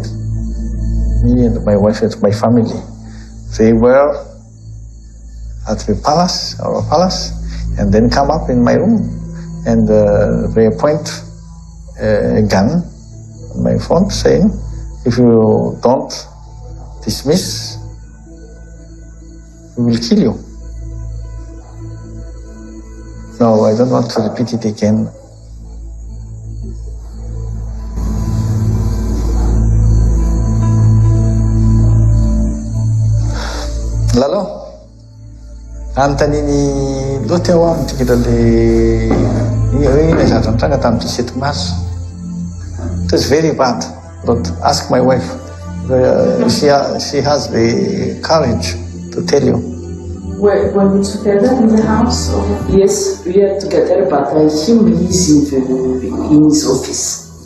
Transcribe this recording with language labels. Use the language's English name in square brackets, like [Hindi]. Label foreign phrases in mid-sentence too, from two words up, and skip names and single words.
[English] Me and my wife and my family, they were at the palace, our palace, and then come up in my room and they point a gun on my phone saying, if you don't dismiss, we will kill you. No, I don't want to repeat it again. Lalo, [Malagasy] antaniny loatra eo amin'ny tikilale ina zatra tamin'ny 17 mars. [English] It was very bad, but ask my wife. She has the courage to tell you. Were we together in the house? Or? Yes, we are together, but him is in his office.